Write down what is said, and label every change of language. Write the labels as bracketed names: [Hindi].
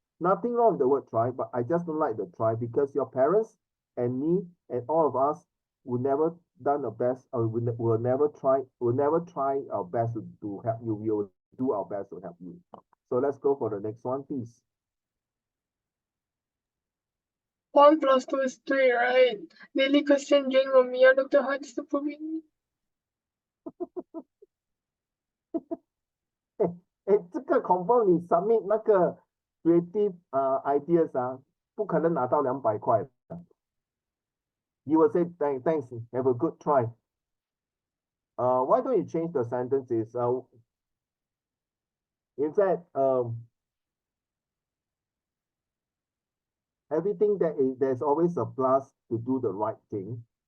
[English] Nothing wrong with the word try, but I just don't like the try because your parents and me and all of us will never done the best, or will never try our best to help you. We will do our best to help you. So let's go for the next one, please. 1 plus 2 is 3, right? Daily question Jane or Mia looked at her disapprovingly. [Chinese] 这个 confirm 你 submit 那个 [English] creative ideas [Chinese] 不可能拿到200块。 [English] You will say thanks, have a good try. Why don't you change the sentences? In fact, Everything there's always a plus to do the right thing.